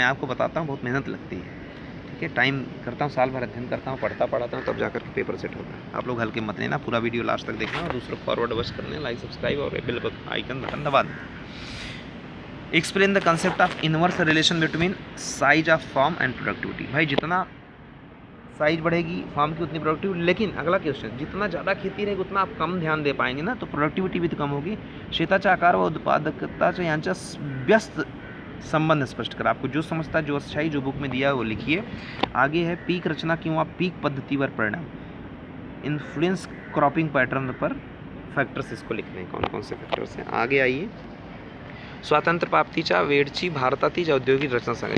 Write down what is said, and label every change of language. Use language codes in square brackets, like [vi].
[hi] मैं आपको बताता हूँ, बहुत मेहनत लगती है, ठीक है। टाइम करता हूँ, साल भर अध्ययन करता हूँ, पढ़ाता हूँ, तब जाकर के पेपर सेट होता है। आप लोग हल्के मत लेना, पूरा वीडियो लास्ट तक देखना और दूसरों फॉरवर्ड अवश्य करना, लाइक सब्सक्राइब और बेल आइकन बटन दबा दें। [en] Explain the concept of inverse relation between size of farm and productivity. [hi] भाई, जितना साइज बढ़ेगी फार्म की उतनी प्रोडक्टिविटी, लेकिन अगला क्वेश्चन, जितना ज़्यादा खेती रहेगी उतना आप कम ध्यान दे पाएंगे ना, तो प्रोडक्टिविटी भी तो कम होगी। [mr] शेताचा आकार व उत्पादकताच्या यांच्या व्यस्त संबंध स्पष्ट करा। [hi] आपको जो समझता है, जो अच्छाई जो बुक में दिया है वो लिखिए। आगे है [mr] पीक रचना किंवा पीक पद्धतीवर परिणाम, [hi] इन्फ्लुएंस क्रॉपिंग पैटर्न पर फैक्टर्स, इसको लिखने हैं, कौन कौन से फैक्टर्स हैं। आगे आइए, [mr] स्वातंत्र्य प्राप्तीच्या वेळची भारतातील औद्योगिक रचना सांगा।